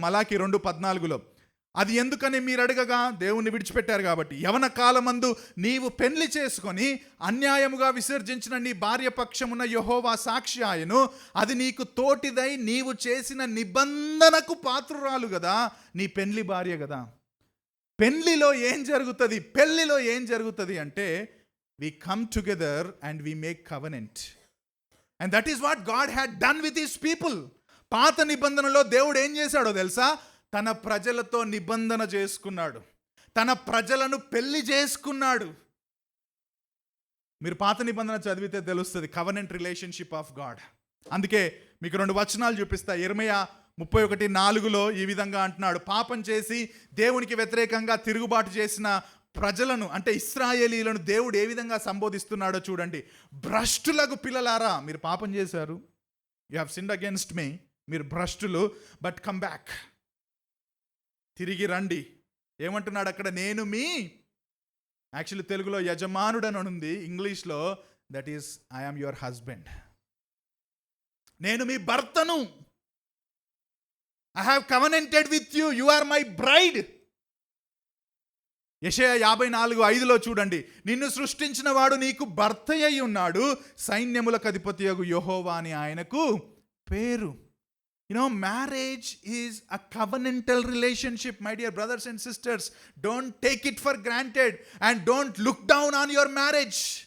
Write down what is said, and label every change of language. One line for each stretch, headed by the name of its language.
Telugu: మలాకి 2:14 అది ఎందుకని మీరు అడగగా, దేవుణ్ణి విడిచిపెట్టారు కాబట్టి, యవన కాలమందు నీవు పెళ్లి చేసుకొని అన్యాయముగా విసర్జించిన నీ భార్య పక్షమున యెహోవా సాక్షి ఆయను, అది నీకు తోటిదై నీవు చేసిన నిబంధనకు పాత్రురాలు కదా, నీ పెళ్లి భార్య కదా. పెళ్లిలో ఏం జరుగుతుంది? పెళ్లిలో ఏం జరుగుతుంది అంటే,
English: we come together and we make covenant. And that is what God had done with his people.
Telugu: పాత నిబంధనలో దేవుడు ఏం చేశాడో తెలుసా? తన ప్రజలతో నిబంధన చేసుకున్నాడు, తన ప్రజలను పెళ్లి చేసుకున్నాడు. మీరు పాత నిబంధన చదివితే తెలుస్తుంది
English: Covenant relationship of God.
Telugu: అందుకే మీకు 2 వచనాలు చూపిస్తా. యెర్మయా 31:4 ఈ విధంగా అంటున్నాడు, పాపం చేసి దేవునికి వ్యతిరేకంగా తిరుగుబాటు చేసిన ప్రజలను, అంటే ఇశ్రాయేలీలను దేవుడు ఏ విధంగా సంబోధిస్తున్నాడో చూడండి. భ్రష్టులకు పిల్లలారా, మీరు పాపం చేశారు,
English: you have sinned against me,
Telugu: మీరు భ్రష్టులు,
English: but come back,
Telugu: తిరిగి రండి. ఏమంటున్నాడు అక్కడ? నేను మీ, యాక్చువల్లీ తెలుగులో యజమానుడని ఉంది, ఇంగ్లీష్లో
English: That is I am your husband.
Telugu: నేను మీ భర్తను.
English: I have covenanted with you, you are my bride.
Telugu: యెషయా 54:5 చూడండి, నిన్ను సృష్టించిన వాడు నీకు భర్త అయి ఉన్నాడు, సైన్యములకు అధిపతియగు యెహోవా అని ఆయనకు పేరు.
English: Marriage is a covenantal relationship, my dear brothers and sisters. Don't take it for granted and don't look down on your marriage.